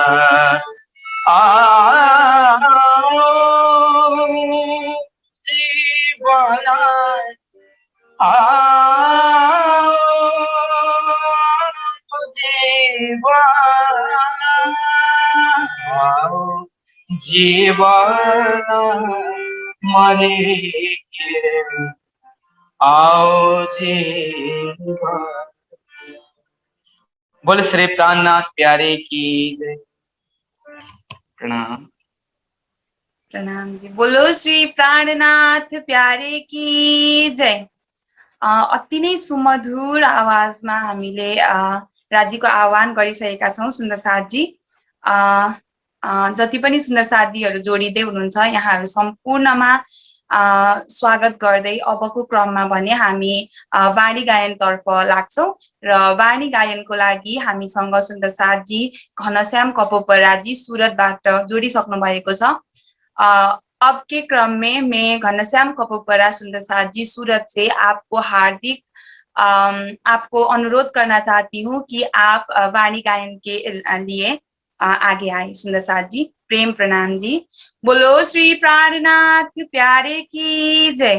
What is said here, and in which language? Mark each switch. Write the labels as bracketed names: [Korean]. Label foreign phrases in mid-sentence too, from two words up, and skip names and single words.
[Hindi] आओ जी बाला, आओ जी बाला, आओ जीवाना मरे के, आओ जीवा। बोले श्री प्राणनाथ प्यारे की जय। प्रणाम। प्रणाम जी। बोलो श्री प्राणनाथ प्यारे की जय। [Nepali] अति नै सुमधुर आवाजमा हामीले राज्यको आह्वान गरिसकेका छौँ सुन्दर साथजी। जति पनि सुन्दर साथीहरू जोडिँदै हुनुहुन्छ यहाँहरू सम्पूर्णमा स्वागत गर्दै अबको क्रममा भने हामी वाणी गायनतर्फ लाग्छौँ र वाणी गायनको लागि हामीसँग सुन्दर साथजी घनश्याम कपोपराजी सुरतबाट जोडिसक्नु भएको छ। [Hindi] अब के क्रम में मैं घनश्याम कपोपरा सुंदर साथ जी सूरत से आपको हार्दिक आपको अनुरोध करना चाहती हूँ कि आप वाणी गायन के लिए आगे आए। सुंदर साथ जी, प्रेम प्रणाम जी। बोलो श्री प्राणनाथ प्यारे की जय।